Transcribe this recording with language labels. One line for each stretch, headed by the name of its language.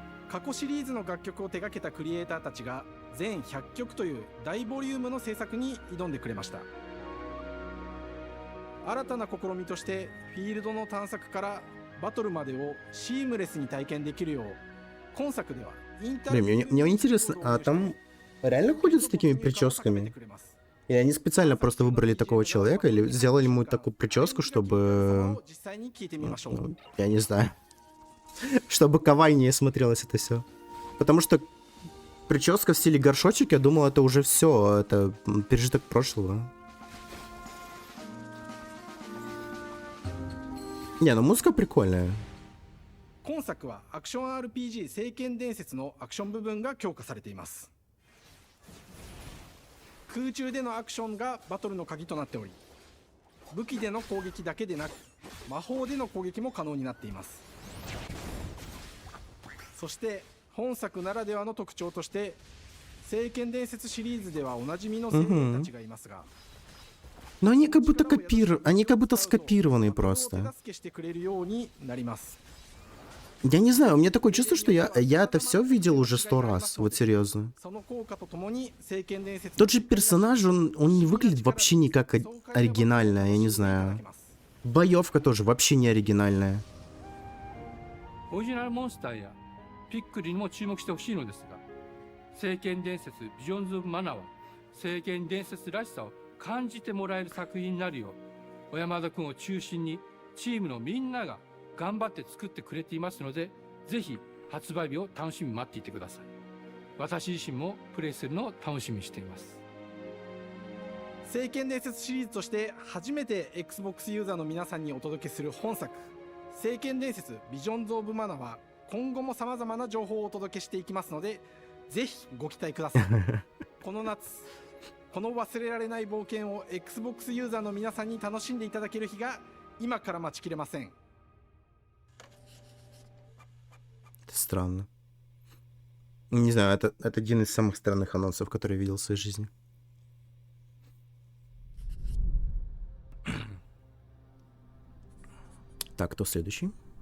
Japanese: 過去シリーズの楽曲を手掛けたクリエイターたちが全100曲という大ボリュームの制作に挑んでくれました。新たな試みとしてフィールドの探索からバトルまでをシームレスに体験できるよう今作ではインター
Russian: Блин, мне интересно, а там реально ходят с такими прическами? Или они специально просто выбрали такого человека, или сделали ему такую прическу, чтобы... Ну, я не знаю. Чтобы кавайнее смотрелось это все. Потому что прическа в стиле горшочек, я думал, это уже все, это пережиток прошлого. Не, ну музыка прикольная.
Japanese: 今作はアクション RPG 聖剣伝説のアクション部分が強化されています。空中でのアクションがバトルの鍵となっており、武器での攻撃だけでなく魔法での攻撃も可能になっています。そして本作ならではの特徴として聖剣伝説シリーズではおなじみの精霊たちがいますが、
Russian: Но они как будто они как будто скопированы просто. Я не знаю, у меня такое чувство, что я это все видел уже 100 раз, вот серьезно. Тот же персонаж, он не выглядит вообще никак оригинально, я не знаю. Боевка тоже вообще не оригинальная.
Japanese: オリジナルモンスターやピックリにも注目してほしいのですが、聖剣伝説ビジョンズ・オブ・マナーは聖剣伝説らしさを感じてもらえる作品になるよう小山田君を中心にチームのみんなが頑張って作ってくれていますので、ぜひ発売日を楽しみに待っていてください。私自身もプレイするのを楽しみにしています。聖剣伝説シリーズとして初めて Xbox ユーザーの皆さんにお届けする本作聖剣伝説ビジョンズ・オブ・マナは今後も様々な情報をお届けしていきますので、ぜひご期待ください。この夏この忘れられない冒険を Xbox ユーザーの皆さんに楽しんでいただける日が今から待ちきれません。
Russian: Странно. Не знаю, это один из самых странных анонсов, которые я видел в своей жизни. Так, кто следующий?